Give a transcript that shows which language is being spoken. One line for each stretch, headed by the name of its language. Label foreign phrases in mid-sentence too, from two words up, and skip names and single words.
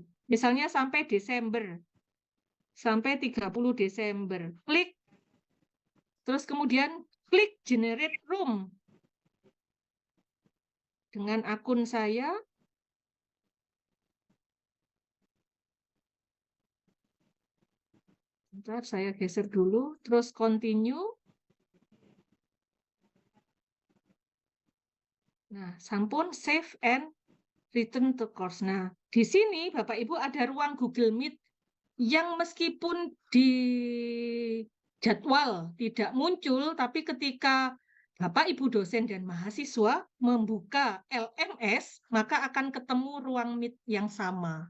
Indonesian: Misalnya sampai Desember, sampai 30 Desember, klik, terus kemudian klik
English: generate room.
Indonesian: Dengan akun saya, bentar saya geser dulu, terus continue. Nah, sampun
English: save and return to course.
Indonesian: Nah, di sini Bapak Ibu ada ruang Google Meet yang meskipun di jadwal tidak muncul, tapi ketika Bapak Ibu dosen dan mahasiswa membuka LMS, maka akan ketemu ruang Meet yang sama.